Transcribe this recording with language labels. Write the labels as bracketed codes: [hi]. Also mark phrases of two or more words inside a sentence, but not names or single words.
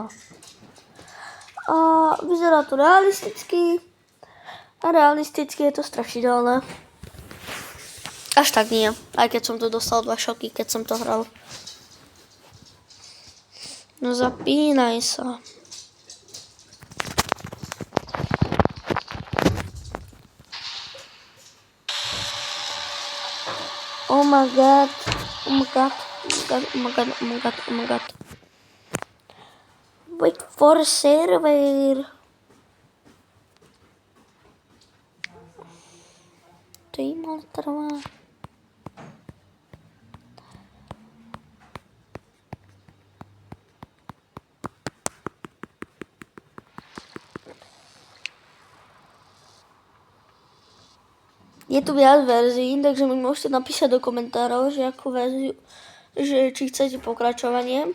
[sk] A vyzerá to realisticky. A realisticky je to strašidelné. Až tak nie. Aj keď som to dostal 2 šoky, keď som to hral. No zapínaj sa. [en] Oh my god. Oh my god. Oh my god. Oh my god. Oh my god. Wait for server. [cs] To jim trvá. [sk] Je tu viac verzií, takže mi môžete napísať do komentárov, že akú verziu, že či chcete pokračovanie.